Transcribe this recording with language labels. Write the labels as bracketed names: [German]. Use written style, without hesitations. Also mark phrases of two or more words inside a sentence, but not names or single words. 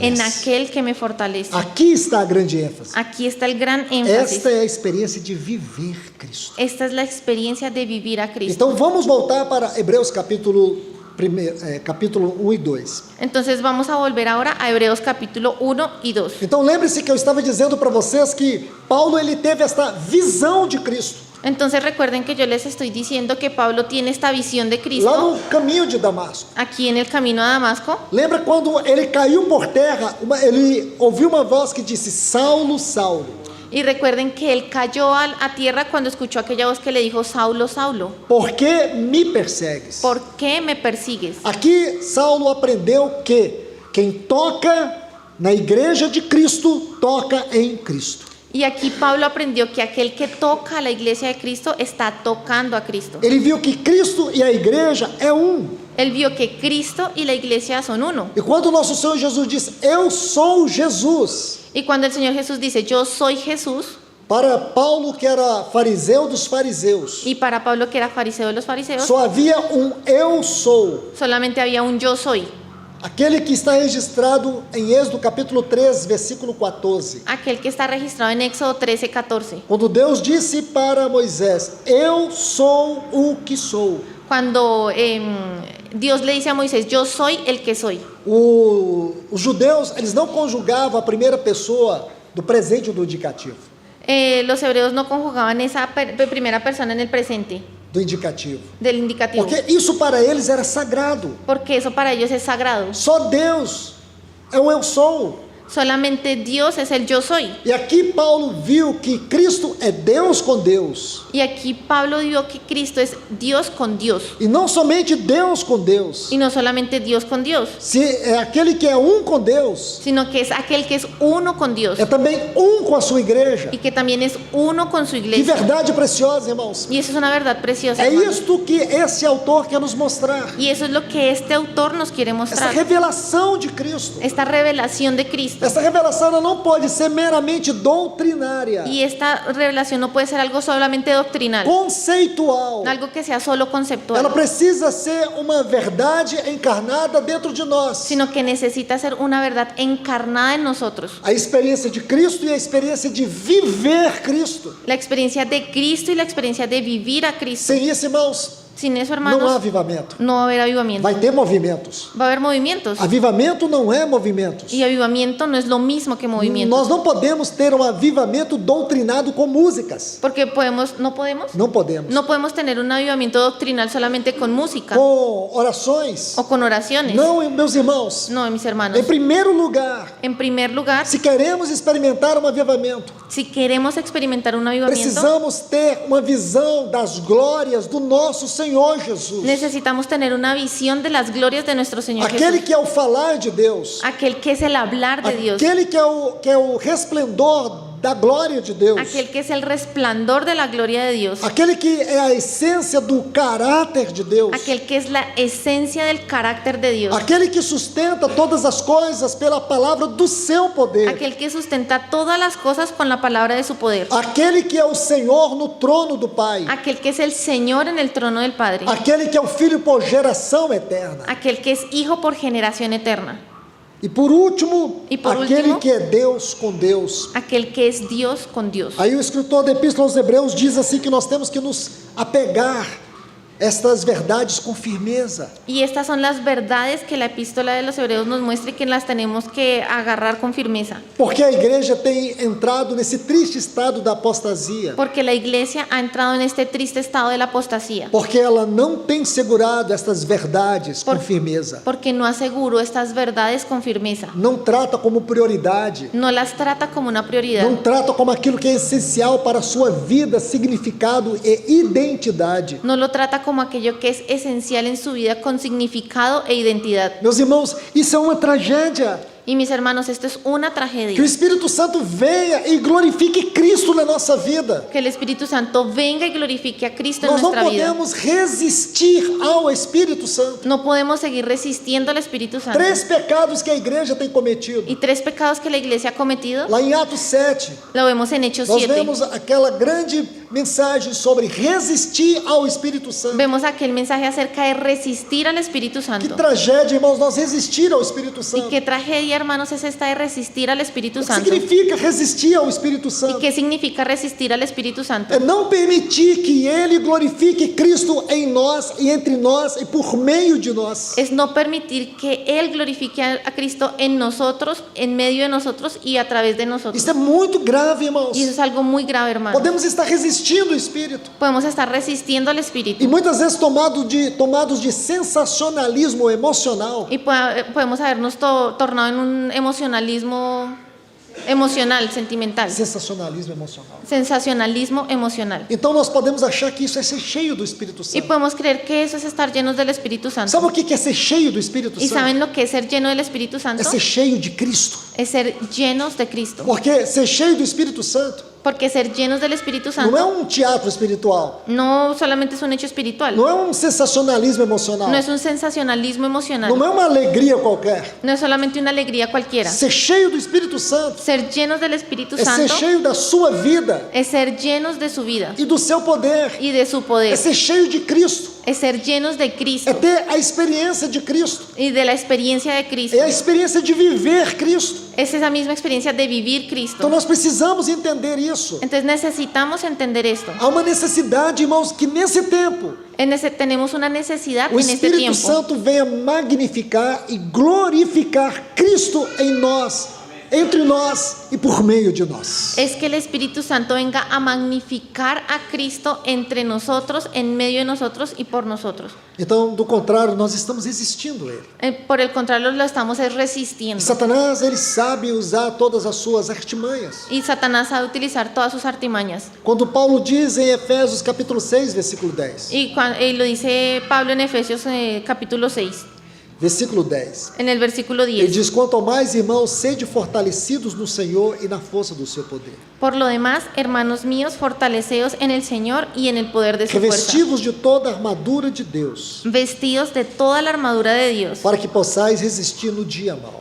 [Spanish] En aquel que me fortalece. [Portuguese] Aqui está a grande ênfase. [Spanish] Aquí está el gran énfasis. [Portuguese] Esta é a experiência de viver Cristo. [Spanish] Esta es la experiencia de vivir a Cristo. [Portuguese] Então vamos voltar para Hebreus capítulo 1 e 2. [Spanish] Entonces vamos a volver ahora a Hebreos capítulo 1 y 2. [Portuguese] Então lembre-se que eu estava dizendo para vocês que Paulo ele teve esta visão de Cristo [Spanish] Entonces recuerden que yo les estoy diciendo que Pablo tiene esta visión de [Portuguese] lá Cristo no caminho de Damasco. [Spanish] aquí en el camino a Damasco. [Portuguese] Lembra quando ele caiu por terra, ele ouviu uma voz que disse: Saulo, Saulo, [Spanish] Y recuerden que él cayó a tierra cuando escuchó aquella voz que le dijo, Saulo, Saulo, [Portuguese] por que me persegues? [Spanish] ¿por qué me persigues? [Portuguese] Aqui Saulo aprendeu que quem toca na igreja de Cristo toca em Cristo. [Spanish] Y aquí Pablo aprendió que aquel que toca a la iglesia de Cristo está tocando a Cristo. [Portuguese] Ele viu que Cristo e a igreja é um. [Spanish] Él vio que Cristo y la iglesia son uno. [Portuguese] E quando o nosso Senhor Jesus diz: Eu sou Jesus, [Spanish] Y cuando el Señor Jesús dice, yo soy Jesús, [Portuguese] para Paulo, que era fariseu dos fariseus, [Spanish] y para Pablo, que era fariseo de los fariseos, [Portuguese] só havia um eu sou. [Spanish] solamente había un yo soy. [Portuguese] Aquele que está registrado em Êxodo capítulo 3, versículo 14. [Spanish] Aquel que está registrado en Éxodo 13, 14. [Portuguese] Quando Deus disse para Moisés: Eu sou o que sou. [Spanish] Cuando Dios le dice a Moisés, yo soy el que soy. [Portuguese] Os judeus, eles não conjugavam a primeira pessoa do presente ou do indicativo. [Spanish] Los hebreos no conjugaban esa primera persona en el presente [Portuguese] Do indicativo. [Spanish] del indicativo, [Portuguese] Porque isso para eles era sagrado. [Spanish] porque eso para ellos es sagrado. [Portuguese] Só Deus é o eu sou. [Spanish] Solamente Dios es el yo soy. [Portuguese] E aqui Paulo viu que Cristo é Deus com Deus. [Spanish] Y aquí Pablo vio que Cristo es Dios con Dios. [Portuguese] E não somente Deus com Deus. [Spanish] Y no solamente Dios con Dios, [Portuguese] Se é aquele que é um com Deus, [Spanish] sino que es aquel que es uno con Dios [Portuguese] é também um com a sua igreja. [Spanish] y que también es uno con su [Portuguese] Que [Spanish] iglesia. [Portuguese] verdade preciosa, irmãos. [Spanish] Y eso es una verdad preciosa, [Portuguese] É [Spanish] hermanos. [Portuguese] isto que esse autor quer nos mostrar. [Spanish] Y eso es lo que este autor nos quiere [Portuguese] Essa [Spanish] mostrar. [Portuguese] revelação de Cristo. [Spanish] Esta revelación de Cristo. [Portuguese] Essa revelação ela não pode ser meramente doutrinária, [Spanish] Y esta revelación no puede ser algo solamente doctrinal, [Portuguese] conceitual. [Spanish] algo que sea solo [Portuguese] Ela [Spanish] conceptual, [Portuguese] precisa ser uma verdade encarnada dentro de nós. [Spanish] sino que necesita ser una verdad encarnada en nosotros. [Portuguese] A experiência de Cristo e a experiência de viver Cristo. [Spanish] La experiencia de Cristo y la experiencia de vivir a Cristo. [Portuguese] Sem isso, irmãos, [Spanish] Sin eso, [Portuguese] não há [Spanish] hermanos, [Portuguese] avivamento. [Spanish] no va a haber avivamiento. [Portuguese] Vai ter movimentos. [Spanish] Va a haber movimientos. [Portuguese] Avivamento não é movimentos. [Spanish] Y avivamiento no es lo mismo que movimiento. [Portuguese] Nós não podemos ter um avivamento doutrinado com músicas. [Spanish] Porque no podemos tener un avivamiento doctrinal solamente con música [Portuguese] Com orações. [Spanish] o con oraciones. [Portuguese] Não, meus irmãos. [Spanish] No, mis hermanos. [Portuguese] Em primeiro lugar, [Spanish] En primer lugar, [Portuguese] se queremos experimentar um avivamento, [Spanish] si queremos experimentar un avivamiento, [Portuguese] precisamos ter uma visão das glórias do nosso Senhor Jesus. [Spanish] necesitamos tener una visión de las glorias de nuestro Señor [Portuguese] Aquele [Spanish] Jesús. [Portuguese] que é o falar de Deus. [Spanish] Aquel que es el hablar de Dios. [Portuguese] Aquele que é o resplendor da glória de Deus, [Spanish] aquel que es el resplandor de la gloria de Dios, [Portuguese] aquele que é a essência do caráter de Deus, [Spanish] aquel que es la esencia del carácter de Dios, [Portuguese] aquele que sustenta todas as coisas pela palavra do seu poder, [Spanish] aquel que sustenta todas las cosas con la palabra de su poder, [Portuguese] aquele que é o Senhor no trono do Pai, [Spanish] aquel que es el Señor en el trono del Padre, [Portuguese] aquele que é o Filho por geração eterna. [Spanish] aquel que es Hijo por generación eterna, [Portuguese] E por último, [Spanish] E por [Portuguese] aquele [Spanish] último, [Portuguese] que é Deus com Deus. [Spanish] aquel que es Dios con Dios. [Portuguese] Aí o escritor da Epístola aos Hebreus diz assim que nós temos que nos apegar estas verdades com firmeza. [Spanish] Y estas son las verdades que la epístola de los Hebreos nos muestra y que las tenemos que agarrar con firmeza. [Portuguese] Porque a igreja tem entrado nesse triste estado da apostasia. [Spanish] Porque la iglesia ha entrado en este triste estado de la apostasía. [Portuguese] Porque ela não tem segurado estas verdades com firmeza. [Spanish] Porque no aseguró estas verdades con firmeza. [Portuguese] Não trata como prioridade. [Spanish] No las trata como una prioridad. [Portuguese] Não trata como aquilo que é essencial para a sua vida, significado e identidade. [Spanish] No lo trata como aquello que es esencial en su vida con significado e identidad. [Portuguese] Meus irmãos, isso é uma tragédia. [Spanish] Y mis hermanos, esto es una [Portuguese] Que o [Spanish] tragedia. [Portuguese] Espírito Santo venha e glorifique Cristo na nossa vida. [Spanish] Que el Espíritu Santo venga y glorifique a Cristo en [Portuguese] Nós não [Spanish] nuestra vida. [Portuguese] podemos resistir ao Espírito Santo. [Spanish] No podemos seguir resistiendo al Espíritu Santo. [Portuguese] 3 pecados que a igreja tem cometido. [Spanish] Y 3 pecados que la iglesia ha cometido, [Portuguese] Lá em Atos 7, [Spanish] lo vemos en Hechos [Portuguese] nós [Spanish] 7. [Portuguese] vemos aquela grande mensagem sobre resistir ao Espírito Santo. [Spanish] Vemos aquel mensaje acerca de resistir al Espíritu [Portuguese] Que [Spanish] Santo. [Portuguese] tragédia, irmãos, nós resistir ao Espírito [Spanish] Y [Portuguese] Santo. [Spanish] qué tragedia, hermanos, es esta de resistir al Espíritu [Portuguese] O que [Spanish] Santo. [Portuguese] significa resistir ao Espírito [Spanish] ¿Y [Portuguese] Santo? [Spanish] qué significa resistir al Espíritu Santo? [Portuguese] É não permitir que Ele glorifique Cristo em nós e entre nós e por meio de nós. [Spanish] Es no permitir que Él glorifique a Cristo en nosotros, en medio de nosotros y a través de nosotros. [Portuguese] Isso é muito grave, irmãos. [Spanish] Y eso es algo muy grave, hermanos. [Portuguese] Podemos estar resistindo ao Espírito. [Spanish] Podemos estar resistiendo al [Portuguese] E [Spanish] Espíritu. [Portuguese] muitas vezes tomados de sensacionalismo emocional. [Spanish] Y podemos habernos tornado en un emocionalismo emocional, sentimental. [Portuguese] Sensacionalismo emocional. [Spanish] Sensacionalismo emocional. [Portuguese] Então nós podemos achar que isso é ser cheio do Espírito [Spanish] Y [Portuguese] Santo. [Spanish] podemos creer que eso es estar llenos del Espíritu Santo. [Portuguese] Sabe o que é ser cheio do Espírito [Spanish] ¿Y [Portuguese] Santo? [Spanish] saben lo que es ser lleno del Espíritu Santo? [Portuguese] É ser cheio de Cristo. [Spanish] Es ser llenos de Cristo. [Portuguese] Porque ser cheio do Espírito Santo [Spanish] Porque ser llenos del Espíritu [Portuguese] não é [Spanish] Santo [Portuguese] teatro espiritual. [Spanish] no solamente es un hecho espiritual, [Portuguese] Não é sensacionalismo emocional. [Spanish] no es un sensacionalismo emocional, [Portuguese] Não é uma alegria qualquer. [Spanish] no es solamente una alegría cualquiera. [Portuguese] Ser cheio do Espírito Santo [Spanish] Ser llenos del Espíritu [Portuguese] é ser [Spanish] Santo [Portuguese] cheio da sua vida [Spanish] es ser llenos de su vida [Portuguese] e do seu poder. [Spanish] y de su [Portuguese] É [Spanish] poder, [Portuguese] ser cheio de Cristo. [Spanish] es ser llenos de [Portuguese] É [Spanish] Cristo [Portuguese] ter a experiência de Cristo. [Spanish] y de la experiencia de Cristo. [Portuguese] É a experiência de viver Cristo. [Spanish] Es esa misma experiencia de vivir [Portuguese] Então [Spanish] Cristo. [Portuguese] nós precisamos entender isso. [Spanish] Entonces necesitamos entender esto. [Portuguese] Há uma necessidade, irmãos, que nesse tempo [Spanish] Tenemos una necesidad [Portuguese] o [Spanish] en este [Portuguese] Espírito [Spanish] tiempo [Portuguese] Santo venha magnificar e glorificar Cristo em nós, entre nós e por meio de nós. [Spanish] es que el Espíritu Santo venga a magnificar a Cristo entre nosotros, en medio de nosotros y por nosotros. [Portuguese] Então, do contrário, nós estamos resistindo a Ele. [Spanish] Por el contrario, lo estamos [Portuguese] E [Spanish] resistiendo. [Portuguese] Satanás, ele sabe usar todas as suas artimanhas. [Spanish] Y Satanás sabe utilizar todas sus artimañas. [Portuguese] Quando Paulo diz em Efésios capítulo 6, versículo 10. [Spanish] Y lo dice Pablo en Efesios capítulo 6, [Portuguese] Versículo 10. [Spanish] en el versículo [Portuguese] Ele [Spanish] 10. [Portuguese] diz: quanto ao mais, irmãos, sede fortalecidos no Senhor e na força do seu poder. [Spanish] Por lo demás, hermanos míos, fortaleceos en el Señor y en el poder de su fuerza. [Portuguese] Revestivos de toda a armadura de Deus, [Spanish] Vestidos de toda la armadura de Dios, [Portuguese] para que possais resistir no dia mau.